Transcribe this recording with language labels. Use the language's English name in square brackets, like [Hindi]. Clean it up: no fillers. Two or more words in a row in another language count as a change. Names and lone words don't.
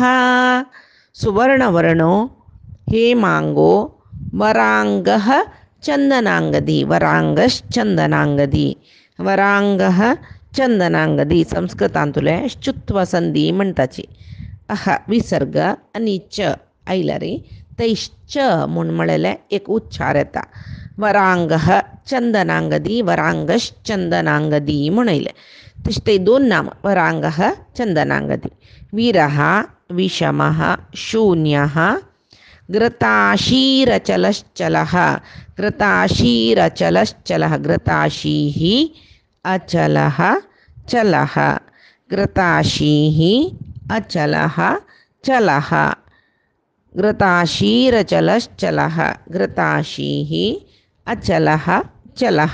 [Sanskrit] सुवर्णवर्णो हे मांगो वरांगः चंदनांगदी, वरांगश्चंदनांगदी, वरांगः चंदनांगदी. [Konkani] संस्कृतांतुले श्चुत्व संधी म्हणटाची. विसर्ग आनी च आयल्यार तैश्च म्हूण म्हळेलें एक उच्चार येता. [Sanskrit] वरांगः चंदनांगदी, वरांगश्चंदनांगदी म्हणयलें. [Konkani] तशें ते दोन नाम [Sanskrit] वरांगः चंदनांगदी. वीरः विषमः शून्यः घृताशीरचलश्चलः, घृताशीरचलश्चलः, घृताशीः अचलः चलः, घृताशीः अचलः चलः, घृताशीरचलश्चलः, घृताशीः अचलः चलः.